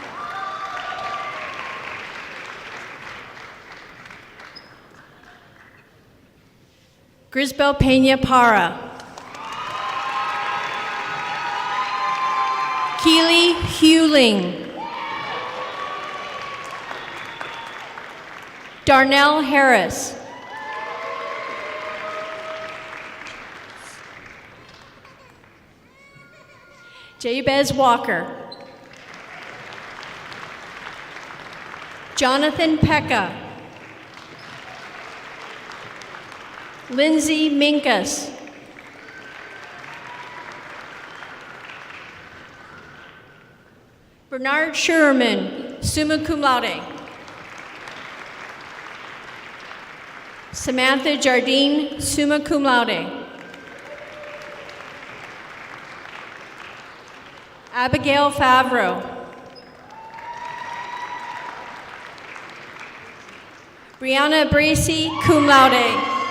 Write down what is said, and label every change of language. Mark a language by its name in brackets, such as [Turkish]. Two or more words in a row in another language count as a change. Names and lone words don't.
[English] Grisbel Peña Para. Keely Hewling. Darnell Harris. Jabez Walker. Jonathan Pekka. Lindsay Minkus. Bernard Sherman, [Latin] summa cum laude. [English] Samantha Jardine, [Latin] summa cum laude. [English] Abigail Favreau. Brianna Bracey, [Latin] cum laude.